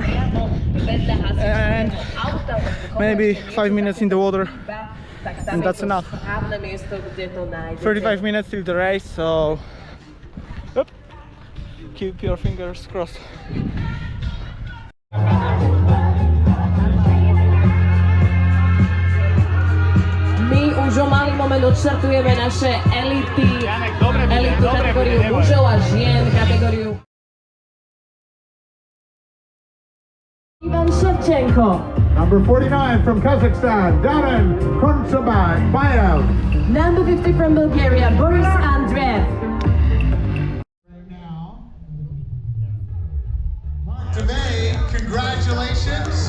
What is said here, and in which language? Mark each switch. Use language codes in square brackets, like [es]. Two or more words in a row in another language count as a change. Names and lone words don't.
[en] And maybe 5 minutes in the water, and that's enough. 35 minutes till the race, so keep your fingers crossed. [sk] My už o malý moment odštartujeme naše elitu kategóriu mužov a žien kategóriu. [en] Ivan Shevchenko. Number 49 from Kazakhstan, Daran Kontrabayev. Number 50 from Bulgaria, Boris Andreev. Right now, today, congratulations.